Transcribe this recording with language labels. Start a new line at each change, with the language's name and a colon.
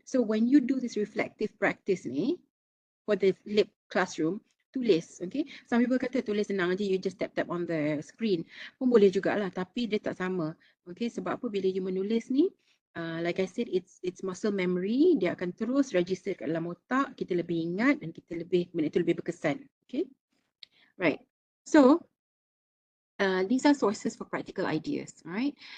English: So when you do this reflective practice ni for the flip classroom,
Malay: tulis,
English: okay? Some people
Malay: kata tulis senang je,
English: you just tap on the screen.
Malay: Pun boleh jugalah, tapi dia tak sama.
English: Okay,
Malay: sebab apa? Bila
English: you
Malay: menulis ni,
English: like I said, it's muscle memory.
Malay: Dia akan terus register kat dalam otak. Kita lebih ingat dan kita benda itu lebih berkesan.
English: Okay, right. So these are sources for practical ideas, right?